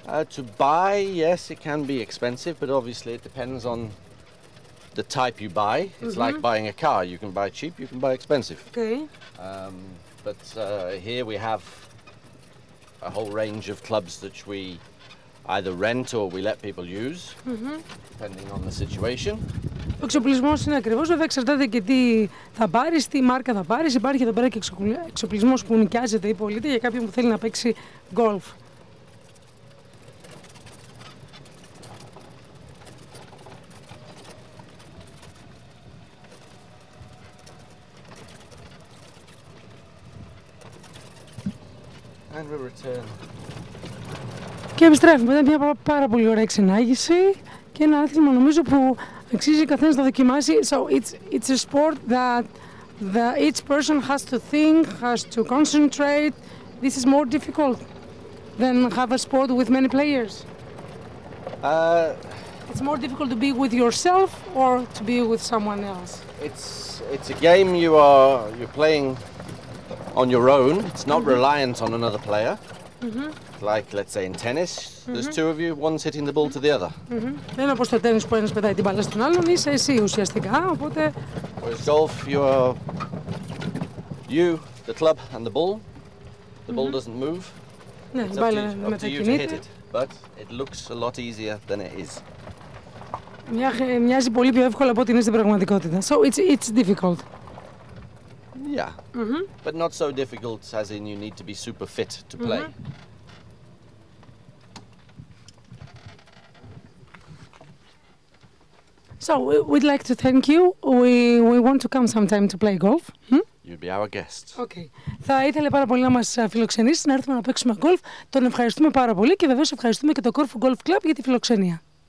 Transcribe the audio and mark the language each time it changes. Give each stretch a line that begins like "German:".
English: To buy, yes, it can be expensive, but obviously it depends on the type you buy. It's like buying a car. You can buy cheap, you can buy expensive. Okay. But here we have a whole range of clubs that we either rent or we let people use, depending on the situation.
Greek: Ο εξοπλισμός είναι ακριβώς, βέβαια εξαρτάται και τι θα πάρεις, τι μάρκα θα πάρεις. Υπάρχει εδώ πέρα και εξοπλισμός που νοικιάζεται ή πωλείται για κάποιον που θέλει να παίξει γκολφ.
English: And we return.
Greek: Και επιστρέφουμε. Ήταν μια πάρα πολύ ωραία εξενάγηση και ένα άθλημα νομίζω που αξίζει καθένας να δοκιμάσει.
English: So it's a sport that each person has to think, has to concentrate. This is more difficult than have a sport with many players. It's more difficult to be with yourself or to be with someone else. It's a game you're playing on your own. It's not reliant on another player. Like, let's say, in tennis, there's two of you, one's hitting the ball to the other.
Greek: Δεν είναι όπως το τένις που ένας πετάει την μπάλα στον άλλον, είσαι εσύ ουσιαστικά, οπότε...
English: Whereas golf, you, the club and the ball. The ball doesn't move.
Greek: Ναι,
English: It's
Greek: μπάλα
English: up to you to hit it, but it looks a lot easier than it is.
Greek: Μοιάζει πολύ πιο εύκολο από ό,τι είναι στην πραγματικότητα.
English: So it's difficult. Yeah, but not so difficult as in you need to be super fit to play. So we'd like to thank you. We want to come sometime to play golf. You'd be our guest. Okay.
Greek: Θα ήθελε πάρα πολύ να μας φιλοξενήσει, να έρθουμε να παίξουμε golf. Τον ευχαριστούμε πάρα πολύ και βεβαίως ευχαριστούμε και το Corfu Golf Club για τη φιλοξενία.